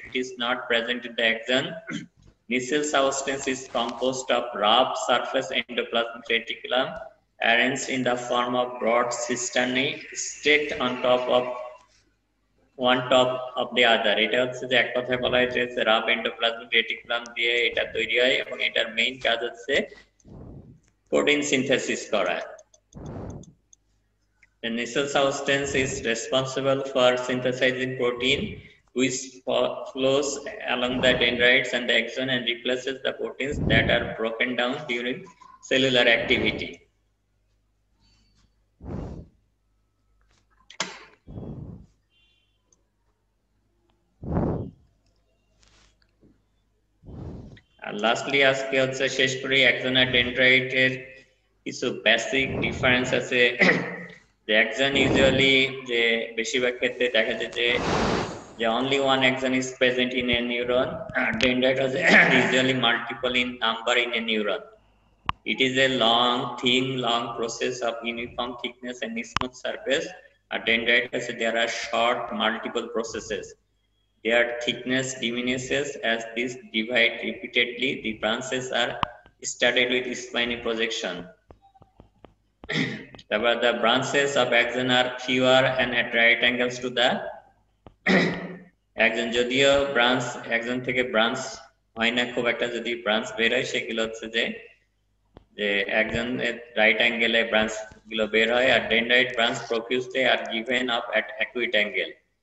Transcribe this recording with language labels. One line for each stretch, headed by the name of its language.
English: It is not present in the axon. Nissil substance is composed of rough surface endoplasmic reticulum arranged in the form of broad cisternae stacked on top of one top of the other.
Bangla: এটা হচ্ছে যে এক কথায় বলা হয় যে rough endoplasmic reticulum দিয়ে এটা তৈরি হয় এবং এটার মেইন কাজ হচ্ছে প্রোটিন সিনথেসিস করা।
English: The Nissil substance is responsible for synthesizing protein, which flows along the dendrites and the axon and replaces the proteins that are broken down during cellular activity.
Bangla: আর lastly আজকে হচ্ছে শেষ করি axon আর ডেনড্রাইটের কিছু basic difference আছে।
English: The axon usually
Bangla: যে বেশিরভাগ ক্ষেত্রে দেখা যায় যে
English: only one axon is present in a neuron. Dendrite is usually multiple in number in a neuron. It is a long process of uniform thickness and smooth surface. A dendrite there are short multiple processes. Their thickness diminishes as these divide repeatedly. The branches are studded with spiny projection. The branches of axon are fewer and at right angles to the axon.
Bangla: যদিও branch axon থেকে branch হয় না খুব একটা, যদি branch বের হয় সেগুলো হচ্ছে যে axon এর রাইট অ্যাঙ্গেলে ব্রাঞ্চ গুলো বের হয়, আর dendrite branch
English: profusely are given up at acute angle.